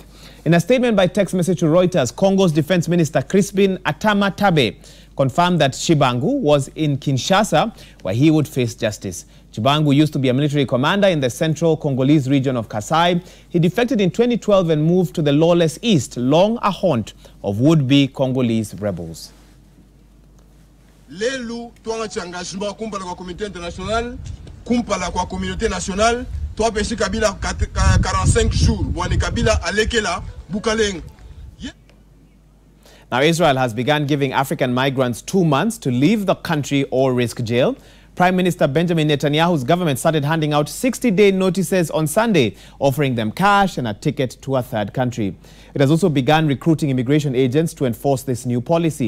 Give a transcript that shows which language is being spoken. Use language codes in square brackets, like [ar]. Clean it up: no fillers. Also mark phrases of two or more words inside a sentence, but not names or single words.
[en] In a statement by text message to Reuters, Congo's defense minister Crispin Atama Tabe confirmed that Shibangu was in Kinshasa, where he would face justice. Shibangu used to be a military commander in the central Congolese region of Kasai. He defected in 2012 and moved to the lawless east, long a haunt of would-be Congolese rebels. [lua] Lelu tuanga engagement kumpala kwa [fr] communauté internationale, [lua] kumpala kwa [fr] communauté nationale, [lua] toi pesi Kabila 45 jours, wani Kabila alekela bukaleng. [en] Now, Israel has begun giving African migrants 2 months to leave the country or risk jail. Prime Minister Benjamin Netanyahu's government started handing out 60-day notices on Sunday, offering them cash and a ticket to a third country. It has also begun recruiting immigration agents to enforce this new policy.